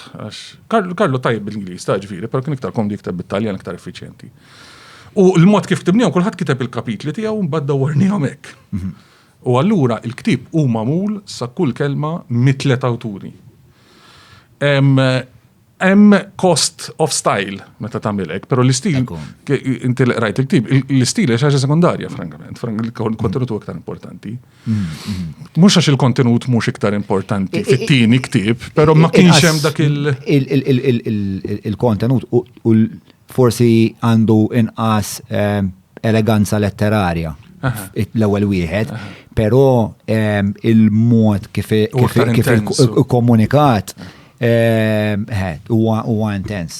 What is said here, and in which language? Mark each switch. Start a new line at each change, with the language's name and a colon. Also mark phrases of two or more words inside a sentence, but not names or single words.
Maltese: Carlo tajjeb bil-Ingliż ta' ġifieri, però kien iktar komdi jikteb bit-Taljan iktar effiċjenti. U l-mod kif ktibnihom kulħadd kiteb il-kapitli tiegħu mbagħad dawwarnihom hekk. U allura l-ktieb hu magħmul sa kull kelma mit-tliet awturi. Hemm
English: cost of style
Maltese: meta tagħmel hekk, però l-istil inti rajt il-ktieb, l-istil hija xi ħaġa sekondarja frankament, il-kontenut huwa iktar importanti. Mhux għax il-kontenut mhux iktar importanti fit-tieni ktieb, però ma kienx hemm dak il-kontenut u forsi għandu inqas eleganza letterarja l-ewwel wieħed, però il-mod kif komunikat huwa intens.